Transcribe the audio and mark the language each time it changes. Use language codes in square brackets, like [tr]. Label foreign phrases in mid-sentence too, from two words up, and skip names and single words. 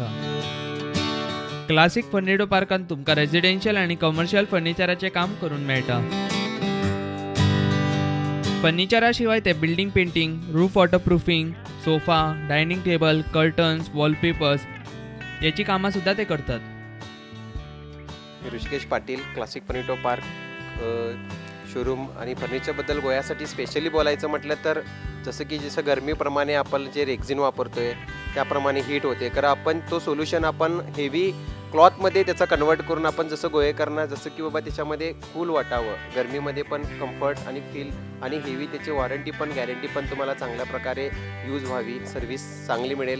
[kok] क्लासिक फर्नेटो पार्कांत तुमकां रेजिडेन्शियल आनी कमर्शियल फर्निचराचें काम करून मेळटा। [mr] फर्निचरा शिवाय ते [en] building painting, roof waterproofing, [mr] सोफा, [en] dining table, [mr] कर्टन्स, वॉलपेपर्स याची कामां सुद्धा ते करतात। ऋषिकेश पाटील, क्लासिक फर्निचर पार्क शोरूम आणि फर्निचरबद्दल गोव्यासाठी स्पेशली बोलायचं म्हटलं तर जसं गरमीप्रमाणे आपण जे रेक्झिन वापरतोय त्याप्रमाणे हीट होते, कारण आपण तो सोल्युशन आपण हेवी क्लॉथमध्ये त्याचा कन्वर्ट करून आपण जसं गोवेकरांना जसं की बाबा त्याच्यामध्ये कूल वाटावं, गरमीमध्ये पण कम्फर्ट आणि फील आणि हेवी त्याची वॉरंटी पण गॅरंटी पण तुम्हाला चांगल्या प्रकारे यूज व्हावी, सर्व्हिस चांगली मिळेल।